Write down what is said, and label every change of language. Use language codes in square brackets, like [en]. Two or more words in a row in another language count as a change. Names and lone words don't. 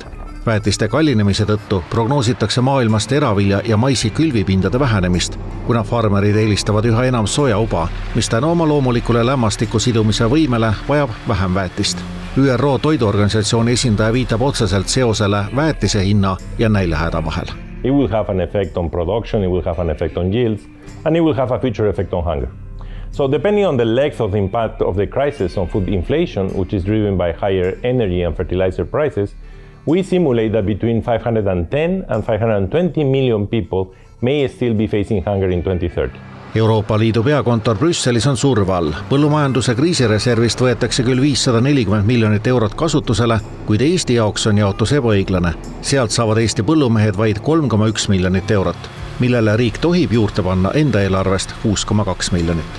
[et] Väetiste kallinemise tõttu prognoositakse maailmas teravilja ja maisi külvipindade vähenemist, kuna farmerid eelistavad üha enam sojauba, mis tänu oma loomulikule lämmastiku sidumise võimele vajab vähem väetist. ÜRO toiduorganisatsiooni esindaja viitab otseselt seosele väetise hinna ja näljahäda vahel. [en] It will have an effect on production, it will have an effect on yields, and it will have a future effect on hunger. So depending on the length of the impact of the crisis on food inflation, which is driven by higher energy and fertilizer prices, we simulate that between 510 and 520 million people may still be facing hunger in 2030. [et] Euroopa Liidu peakontor Brüsselis on surve all. Põllumajanduse kriisireservist võetakse küll 540 miljonit eurot kasutusele, kuid Eesti jaoks on jaotus ebaõiglane. Sealt saavad Eesti põllumehed vaid 3,1 miljonit eurot, millele riik tohib juurde panna enda eelarvest 6,2 miljonit.